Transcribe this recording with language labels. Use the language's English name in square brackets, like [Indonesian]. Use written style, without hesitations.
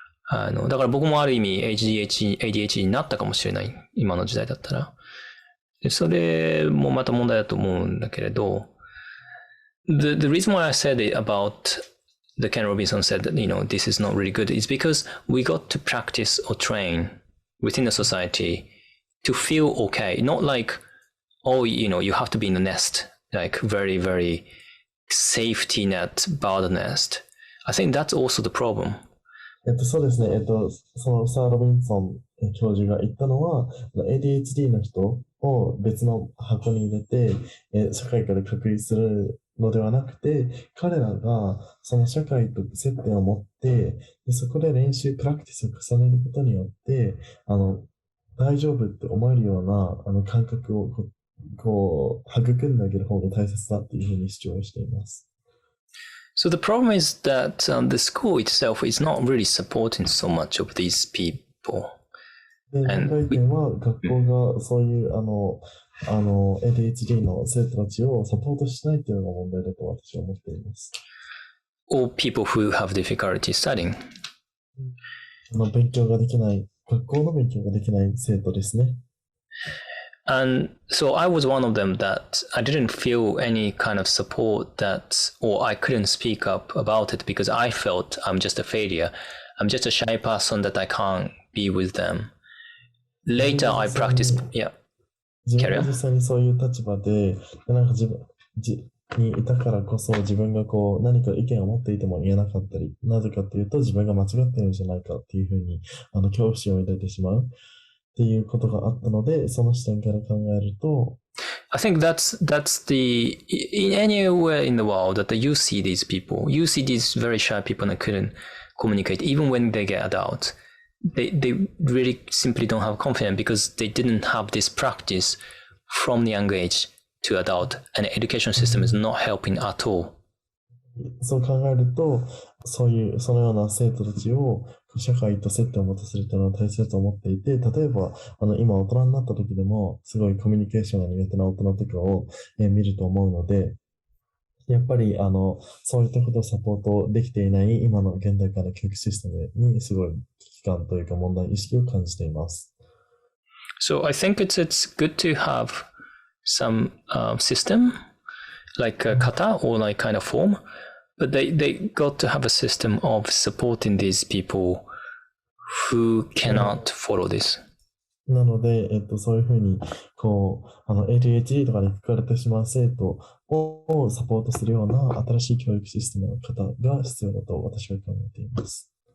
[Japanese] だから僕もある意味 ADHD になったかもしれない。今の時代だったら。それもまた問題だと思うんだけれど、 [English] the reason why I said it about the Ken Robinson said that, this is not really good, is because we got to practice or train within the society to feel okay. Not like, you have to be in the nest, like very, very safety net, bird nest. I think that's also the problem. [Japanese] そうですね。そのサー・ロビンソン教授が言ったのは、ADHD の人を別の箱に入れて、社会から隔離するのではなくて、彼らがその社会と接点を持って、でそこで練習、プラクティスを重ねることによって、大丈夫って思えるような感覚をこう育んであげる方が大切だっていうふうに主張しています。 [English] So the problem is that the school itself is not really supporting so much of these people. [Japanese] で、問題点は学校がそういうADHD の生徒たちをサポートしないというのが問題だと私は思っています。 [English] Or people who have difficulty studying. [Japanese] 勉強ができない、学校の勉強ができない生徒ですね。 [English] And so I was one of them that I didn't feel any kind of support or I couldn't speak up about it because I felt I'm just a failure. I'm just a shy person that I can't be with them. Later I practiced, yeah. [Japanese] 自分が実際にそういう立場で、なんか自分にいたからこそ自分が何か意見を持っていても言えなかったり、なぜかというと自分が間違っているんじゃないかっていうふうに恐怖心を抱いてしまう。っていうことがあったので、その視点から考えると、 [English] I think that's in anywhere in the world that you see these people, you see these very shy people that couldn't communicate even when they get adult. They really simply don't have confidence because they didn't have this practice from the young age to adult, and the education system is not helping at all. [Japanese] そう考えると、そのような生徒たちを社会と接点を持たせるというのは大切だと思っていて、例えば、今大人になった時でも、すごいコミュニケーションが苦手な大人とかを、見ると思うので、やっぱり、そういったことをサポートできていない今の現代からの教育システムにすごい危機感というか問題意識を感じています。 [English] So I think it's good to have some system, like a kata or like kind of form, but they got to have a system of supporting these people who cannot follow this. [Japanese] なので、そういうふうに、ADHD とかに書かれてしまう生徒をサポートするような新しい教育システムの方が必要だと私は考えています。